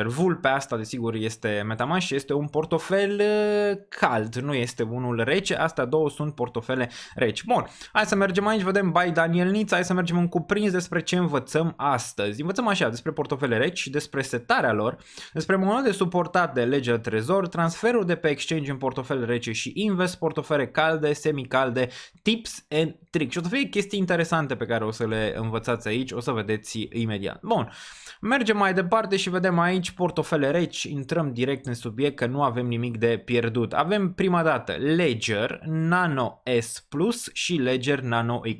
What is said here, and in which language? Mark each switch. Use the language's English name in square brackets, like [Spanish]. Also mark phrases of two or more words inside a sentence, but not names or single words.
[Romanian] Vulpe asta desigur este Metamask și este un portofel cald, nu este unul rece, astea două sunt portofele reci. Bun, hai să mergem aici, vedem by Daniel Nița, hai să mergem în cuprins despre ce învățăm astăzi. Învățăm așa despre portofele reci și despre setarea lor, despre monede suportate de Ledger Trezor, transferul de pe exchange în portofel rece și invers, portofele calde, semi-calde, [English] tips and tricks. [Romanian] Și o să fie chestii interesante pe care o să le învățați aici, o să vedeți imediat. Bun, mergem mai departe și vedem aici portofele reci, intrăm direct în subiect că nu avem nimic de pierdut. Avem prima dată Ledger Nano S Plus și Ledger Nano X.